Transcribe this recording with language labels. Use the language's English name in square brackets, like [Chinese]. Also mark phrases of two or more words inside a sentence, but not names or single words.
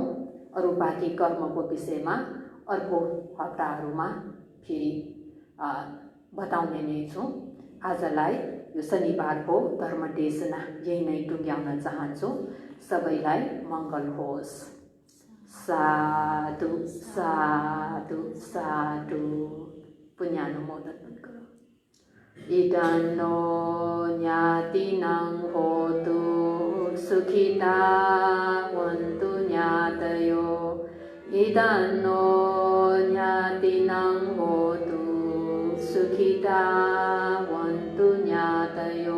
[Nepali] अरू बाँकी कर्मको विषयमा अर्को हप्ताहरूमा फेरि बताउने नै छु। आजलाई यो शनिबारको धर्मदेशना यही नै टुङ्ग्याउन चाहन्छु। सबैलाई मङ्गल होस्। साधु साधु साधु। पुण्यानुमोदन गरौँ। [Pali] इदन्नो ज्ञातिनां होतु सुखिता वन्तु ज्ञातयो। इदन्नो ज्ञातिनां होतु सुखिता वन्तु ज्ञातयो।